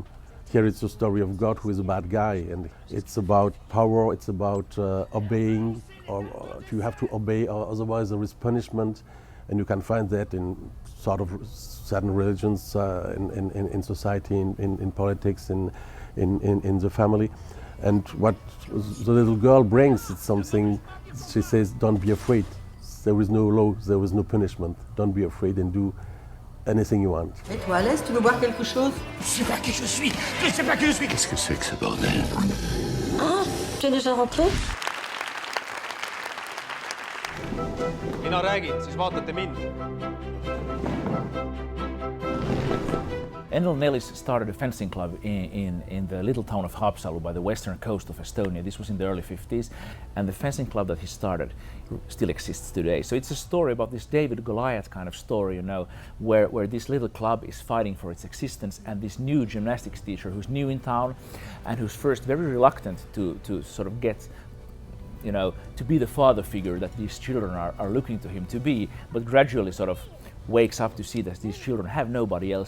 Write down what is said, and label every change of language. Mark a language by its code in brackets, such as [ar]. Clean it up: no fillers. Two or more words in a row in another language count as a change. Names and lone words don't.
[en] Here it's a story of God who is a bad guy, and it's about power, it's about obeying, or you have to obey, or otherwise there is punishment, and you can find that in sort of certain religions, in society, in politics, in the family. And what the little girl brings, it's something, she says, don't be afraid. There is no law, there is no punishment. Don't be afraid and do anything you want. [fr] Mets-toi à l'aise, tu veux boire quelque chose? Je sais pas qui je suis. Je sais pas qui je suis. Qu'est-ce que c'est que ce bordel? Ah, tu es déjà rentré? [et] Mina räägin, siis vaatate mind. [en] Enel Nellis started a fencing club in the little town of Haapsalu by the western coast of Estonia. This was in the early 50s, and the fencing club that he started still exists today. So it's a story about this David Goliath kind of story, where this little club is fighting for its existence, and this new gymnastics teacher who's new in town and who's first very reluctant to sort of get, to be the father figure that these children are looking to him to be, but gradually sort of wakes up to see that these children have nobody else.